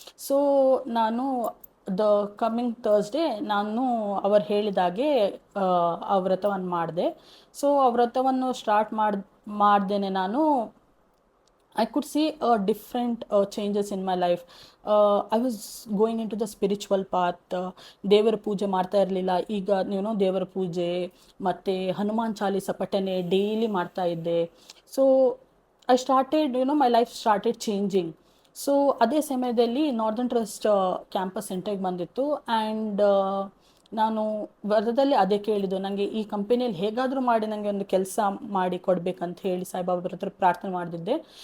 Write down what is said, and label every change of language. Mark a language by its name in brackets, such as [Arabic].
[Kannada] So ನಾನು [English] the coming Thursday [Kannada] ನಾನು ಅವರು ಹೇಳಿದಾಗೆ ಆ ವ್ರತವನ್ನು ಮಾಡಿದೆ. ಸೊ ಆ ವ್ರತವನ್ನು ಸ್ಟಾರ್ಟ್ ಮಾಡ್ದೇನೆ ನಾನು [English] I could see different changes in my life. I was going into the spiritual path. [Kannada] ದೇವರ ಪೂಜೆ ಮಾಡ್ತಾ ಇರಲಿಲ್ಲ. ಈಗ ದೇವರ ಪೂಜೆ ಮತ್ತು ಹನುಮಾನ್ ಚಾಲೀಸ ಪಠನೆ ಡೈಲಿ ಮಾಡ್ತಾ ಇದ್ದೆ. [English] So I started my life started changing. [Kannada] So ಅದೇ ಸಮಯದಲ್ಲಿ ನಾರ್ದನ್ ಟ್ರಸ್ಟ್ ಕ್ಯಾಂಪಸ್ ಸೆಂಟರ್ಗೆ ಬಂದಿತ್ತು. ಆ್ಯಂಡ್ ನಾನು ವ್ರತದಲ್ಲಿ ಅದೇ ಕೇಳಿದ್ದು, ನನಗೆ ಈ ಕಂಪನಿಯಲ್ಲಿ ಹೇಗಾದರೂ ಮಾಡಿ ನನಗೆ ಒಂದು ಕೆಲಸ ಮಾಡಿ ಕೊಡಬೇಕಂತ ಹೇಳಿ ಸಾಯಿಬಾಬಾ ಹತ್ರ ಪ್ರಾರ್ಥನೆ ಮಾಡಿದ್ದೆ.